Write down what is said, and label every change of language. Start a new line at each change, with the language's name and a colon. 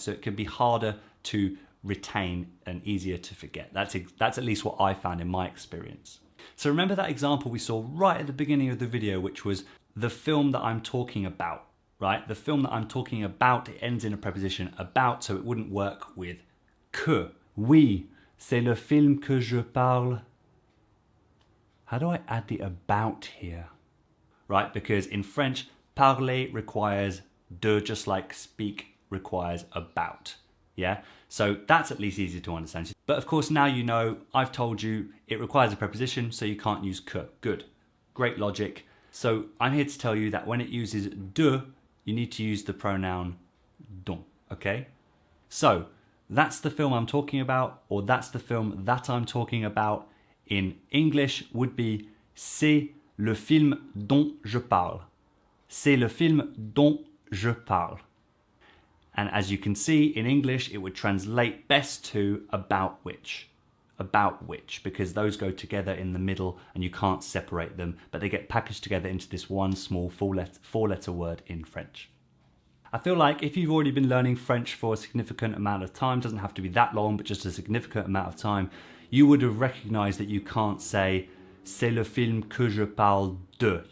English: So it can be harder to retain and easier to forget. That's at least what I found in my experience. So remember that example we saw right at the beginning of the video, which was the film that I'm talking about, right? The film that I'm talking about, it ends in a preposition about, so it wouldn't work with que.
French: Oui, c'est le film que je parle.
English: How do I add the about here? Right, because in French, parler requires de, just like speak requires about. Yeah, so that's at least easy to understand. But of course, now you know, I've told you it requires a preposition, so you can't use que. Good, great logic. So I'm here to tell you that when it uses de, you need to use the pronoun donc, okay? So that's the film I'm talking about, or that's the film that I'm talking about. In English would be
French: c'est le film dont je parle. C'est le film dont je parle.
English: And as you can see, in English, it would translate best to about which, because those go together in the middle and you can't separate them, but they get packaged together into this one small four-letter word in French. I feel like if you've already been learning French for a significant amount of time, doesn't have to be that long, but just a significant amount of time, you would have recognized that you can't say
French: c'est le film que je parle de.